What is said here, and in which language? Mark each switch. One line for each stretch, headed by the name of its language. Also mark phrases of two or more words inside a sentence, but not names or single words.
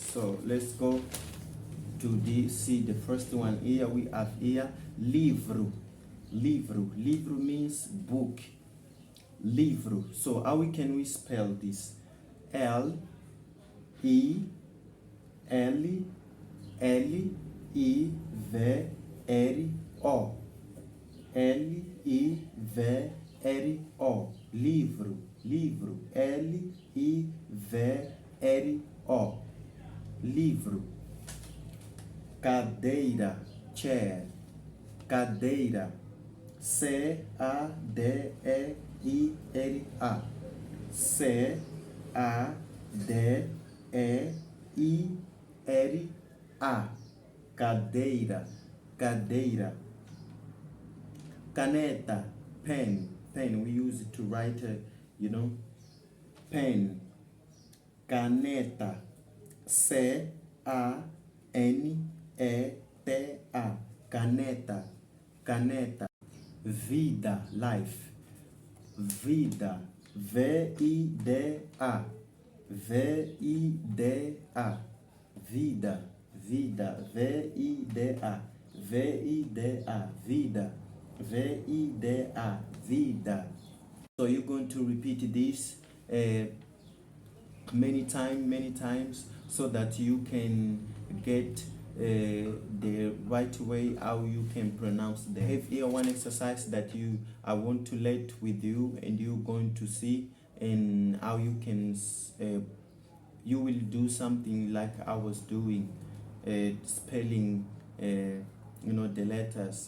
English: So let's go to see the first one here. We have here livro. Livro means book. Livro. So how can we spell this? L E L L I V R O. L I V R O. Livro. L I V R O. Livro. Cadeira, chair. Cadeira. C-A-D-E-I-R-A. C-A-D-E-I-R-A. Cadeira. Caneta, pen. We use it to write, pen. Caneta. C-A-N-E-T-A. Caneta. Vida, life. Vida. V-I-D-A. V-I-D-A. Vida. V-I-D-A. V-I-D-A. Vida. V-I-D-A. Vida. So you're going to repeat this many times, so that you can get the right way how you can pronounce them. I have here one exercise that I want to let with you, and you're going to see and how you can you will do something like I was doing, spelling the letters.